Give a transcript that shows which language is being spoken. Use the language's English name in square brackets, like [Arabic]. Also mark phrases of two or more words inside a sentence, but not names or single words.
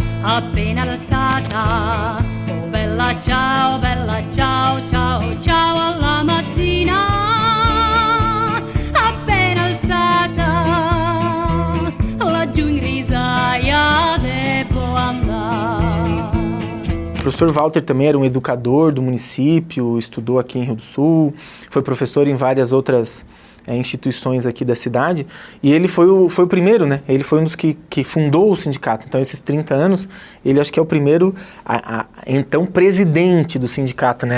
[Italian] appena alzata. Oh bella ciao, ciao, ciao alla mattina. Appena alzata, laggiù in grisaia devo andare. [Portuguese] O professor Walter também era um educador do município, estudou aqui em Rio do Sul, foi professor em várias outras instituições aqui da cidade, e ele foi o primeiro, né? Ele foi um dos que fundou o sindicato. Então, esses 30 anos, ele acho que é o primeiro, então, presidente do sindicato, né?